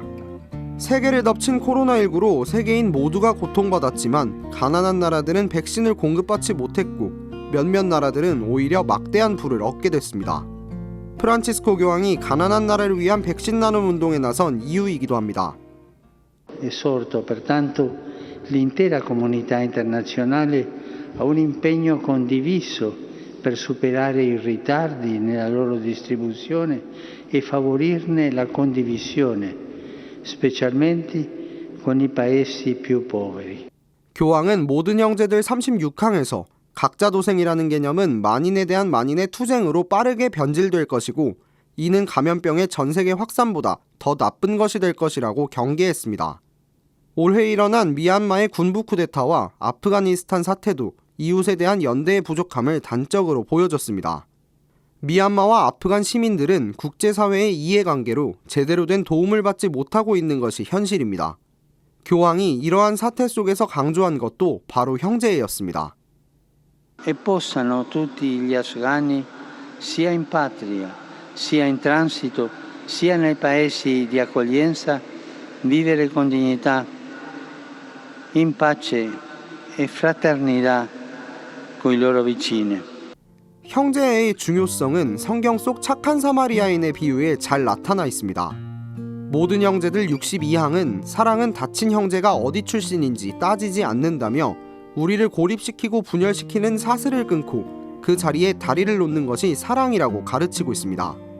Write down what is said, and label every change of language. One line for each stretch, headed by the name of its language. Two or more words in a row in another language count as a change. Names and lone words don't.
Korean: 세계를 덮친 코로나19로 세계인 모두가 고통받았지만 가난한 나라들은 백신을 공급받지 못했고 몇몇 나라들은 오히려 막대한 부를 얻게 됐습니다. 프란치스코 교황이 가난한 나라를 위한 백신 나눔 운동에 나선 이유이기도 합니다.
Italian: Esorto pertanto l'intera comunità internazionale a un impegno condiviso per superare i ritardi nella loro distribuzione e favorirne la condivisione, specialmente con i paesi più poveri.
Korean: 교황은 모든 형제들 36항에서 각자 도생이라는 개념은 만인에 대한 만인의 투쟁으로 빠르게 변질될 것이고 이는 감염병의 전 세계 확산보다 더 나쁜 것이 될 것이라고 경계했습니다. 올해 일어난 미얀마의 군부 쿠데타와 아프가니스탄 사태도 이웃에 대한 연대의 부족함을 단적으로 보여줬습니다. 미얀마와 아프간 시민들은 국제사회의 이해관계로 제대로 된 도움을 받지 못하고 있는 것이 현실입니다. 교황이 이러한 사태 속에서 강조한 것도 바로 형제애였습니다.
Italian: E possano tutti gli afghani, sia in patria, sia in transito, sia nei paesi di accoglienza, vivere con dignità, in pace e fraternità con i loro vicini.
Korean: 형제애의 중요성은 성경 속 착한 사마리아인의 비유에 잘 나타나 있습니다. 모든 형제들 62항은 사랑은 다친 형제가 어디 출신인지 따지지 않는다며 우리를 고립시키고 분열시키는 사슬을 끊고 그 자리에 다리를 놓는 것이 사랑이라고 가르치고 있습니다.